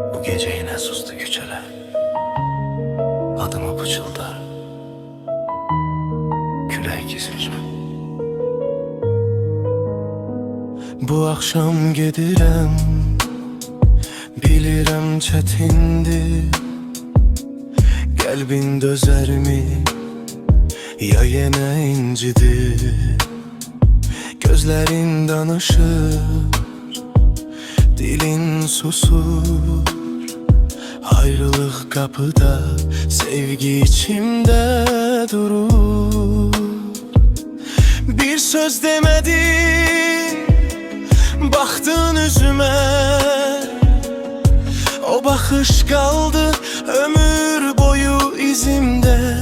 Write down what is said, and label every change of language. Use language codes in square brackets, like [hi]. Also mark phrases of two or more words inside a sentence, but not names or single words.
[az] gece yine sustu küçələr. Adımı pıçıldar külək gizlicə. Bu axşam gedirəm, bilirəm çətindir. Qəlbin dözərmi, ya yenə incidir? Gözlərin danışır, dilin susur. Ayrılıq kapıda, sevgi içimdə durur. [tr] Bir söz demedin, baktın üzüme. O bakış kaldı ömür boyu izimde.